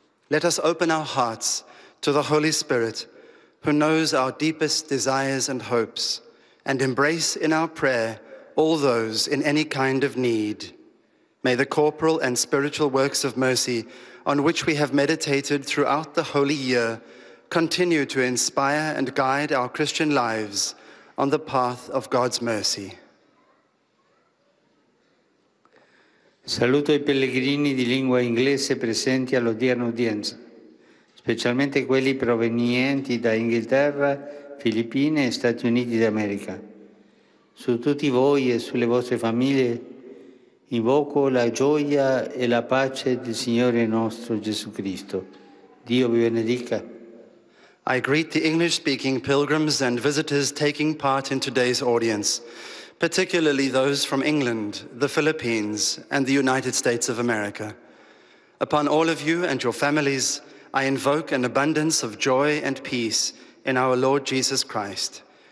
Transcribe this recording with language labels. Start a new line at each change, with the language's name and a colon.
English: Let us open our hearts to the Holy Spirit, who knows our deepest desires and hopes, and embrace in our prayer all those in any kind of need. May the corporal and spiritual works of mercy on which we have meditated throughout the holy year continue to inspire and guide our Christian lives on the path of God's mercy.
Italian: Saluto i pellegrini di lingua inglese presenti all'odierna udienza, specialmente quelli provenienti da Inghilterra, Filippine e Stati Uniti d'America. Su tutti voi e sulle vostre famiglie invoco la gioia e la pace del Signore nostro Gesù Cristo. Dio vi benedica.
English: I greet the English-speaking pilgrims and visitors taking part in today's audience, particularly those from England, the Philippines, and the United States of America. Upon all of you and your families, I invoke an abundance of joy and peace in our Lord Jesus Christ.